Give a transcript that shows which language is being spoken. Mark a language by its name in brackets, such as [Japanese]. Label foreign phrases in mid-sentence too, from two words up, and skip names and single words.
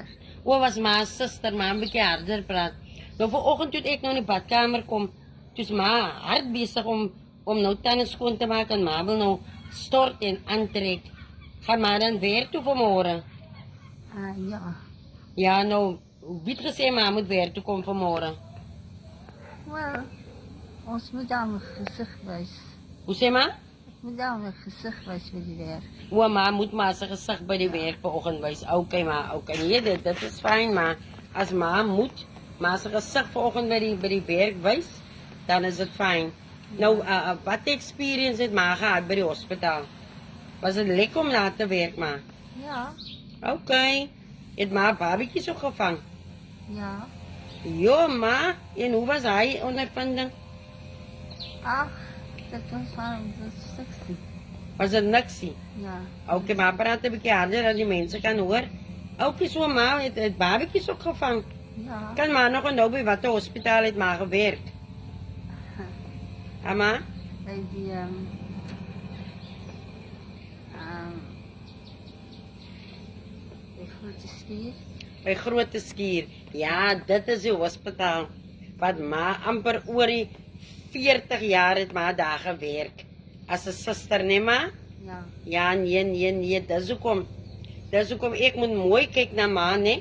[Afrikaans] O, was ma suster, ma 'n bietjie harder praat. Nou vanoggend toe ek nou in die badkamer kom, toe's ma hard besig om nou tande skoon te maak en ma wil nou stort en aantrek. Gaan maar dan weer toe vanmôre. Ja. Ja, nou, wie het gesê ma moet weer toe kom vanmôre? [Dutch] Wel, ons moet dan mijn gezicht wijzen. [Afrikaans] Hoe sê ma? [Dutch] Ik moet dan mijn gezicht wijzen [Afrikaans] bij die werk. O, ma moet maar sy gesig by die werk vanoggend wys. Okay, ma, okay. Nee, dit is fyn, maar as ma moet maar sy gesig vanoggend by die werk wys, dan is dit fyn. Nou, wat experience het ma gehad by die hospitaal? Was dit lekker om daar te werk, ma? Ja, Okay. Het ma babetjies ook gevang? ja. Jo, ma. En hoe was hy ondervinding? [Dutch] Ach, dat was van dat stukje. [Afrikaans] Was dit niksie? Ja. Okay, maar praat 'n bietjie harder dat die mense kan hoor. Okay, so ma het babetjies ook gevang. Ja. Kan ma nog onthou by watter hospitaal het ma gewerk? Ma? [Dutch] Bij die, bij Grote Stier. [Afrikaans] By Grote Skuur. Ja, dit is die hospitaal wat ma amper oor die 40 jaar het ma daar gewerk. As 'n suster, nee ma? Ja. Ja, nee, dis hoekom ek moet mooi kyk na ma, nee?